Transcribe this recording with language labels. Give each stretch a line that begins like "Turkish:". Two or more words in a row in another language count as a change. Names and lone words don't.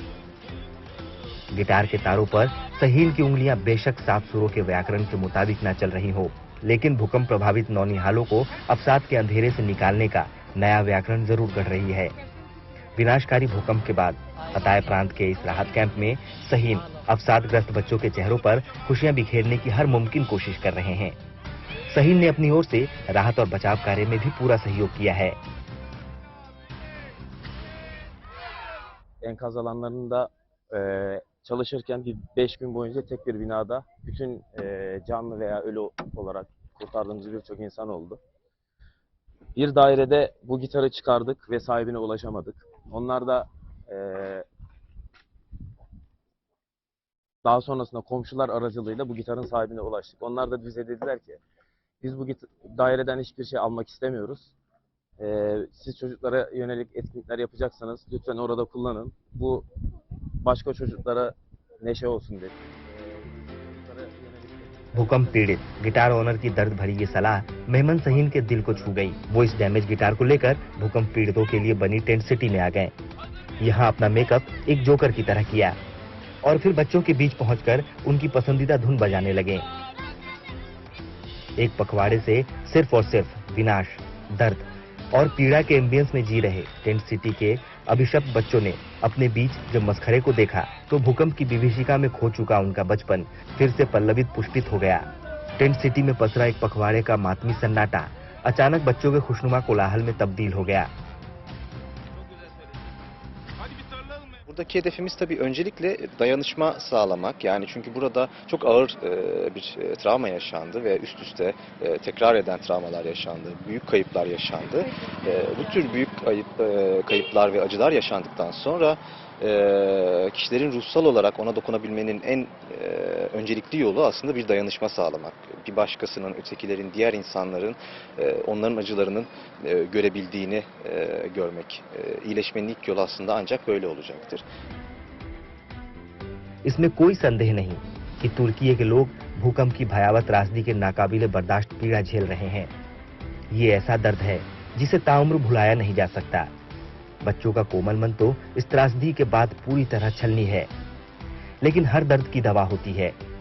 Hindi: गिटार के तारों पर सहीन की उंगलियां बेशक 7 सुरों के व्याकरण के मुताबिक न चल रही हो, लेकिन भूकंप प्रभावित नौनिहालों को अवसाद के अंधेरे से निकालने का नया व्याकरण जरूर गढ़ रही है। विनाशकारी भूकंप के बाद हताय प्रांत के इस राहत कैंप में सहीन अवसादग्रस्त बच्चों के चेहरों पर खुशियां बिखेरने की हर मुमकिन कोशिश कर रहे हैं। सहीन ने अपनी ओर से राहत और बचाव कार्य में भी पूरा सहयोग किया है।
Turkish: Enkaz alanlarında çalışırken 5 gün boyunca tek bir binada bütün canlı veya ölü olarak kurtardığımız birçok insan oldu. Bir dairede bu gitarı çıkardık ve sahibine ulaşamadık. Onlar da daha sonrasında komşular aracılığıyla bu gitarın sahibine ulaştık. Onlar da bize dediler ki biz bu daireden hiçbir şey almak istemiyoruz. Siz çocuklara yönelik etkinlikler yapacaksanız lütfen orada kullanın. Bu başka çocuklara neşe olsun dedi.
Hindi: भूकंप पीड़ित
English: guitar owner
Hindi: की दर्द भरी ये सलाह मेहमन सहीन के दिल को छू गई। वो इस
English: damage guitar
Hindi: को लेकर भूकंप पीड़ितों के लिए बनी
English: tent city
Hindi: में आ गए। यहाँ अपना मेकअप एक जोकर की तरह किया और फिर बच्चों के बीच पहुंचकर उनकी पसंदीदा धुन बजाने लगे। एक पखवाड़े से सिर्फ और सिर्फ विनाश, दर्द और पीड़ा के एम्बियंस में जी रहे
English: tent city
Hindi: के अभिशप्त बच्चों ने अपने बीच जब मस्खरे को देखा तो भूकंप की विभीषिका में खो चुका उनका बचपन फिर से पल्लवित पुष्पित हो गया।
English: tent city
Hindi: में पसरा एक पखवाड़े का मातमी सन्नाटा अचानक बच्चों के खुशनुमा कोलाहल में तब्दील हो गया।
Turkish: Buradaki hedefimiz tabii öncelikle dayanışma sağlamak. Yani çünkü burada çok ağır bir travma yaşandı ve üst üste tekrar eden travmalar yaşandı. Büyük kayıplar yaşandı. Bu tür büyük kayıplar ve acılar yaşandıktan sonra kişilerin ruhsal olarak ona dokunabilmenin en öncelikli yolu aslında bir dayanışma sağlamak. Bir başkasının, ötekilerin, diğer insanların onların acılarının görebildiğini görmek. İyileşmenin ilk yolu aslında ancak böyle olacaktır.
Hindi: इसमें कोई संदेह नहीं कि तुर्की के लोग भूकंप की भयावह त्रासदी के नाकाबिले बर्दाश्त पीड़ा झेल रहे हैं। ये ऐसा दर्द है जिसे ताउम्र भुलाया नहीं जा सकता। बच्चों का कोमल मन तो इस त्रासदी के बाद पूरी तरह छलनी है, लेकिन हर दर्द की दवा होती है।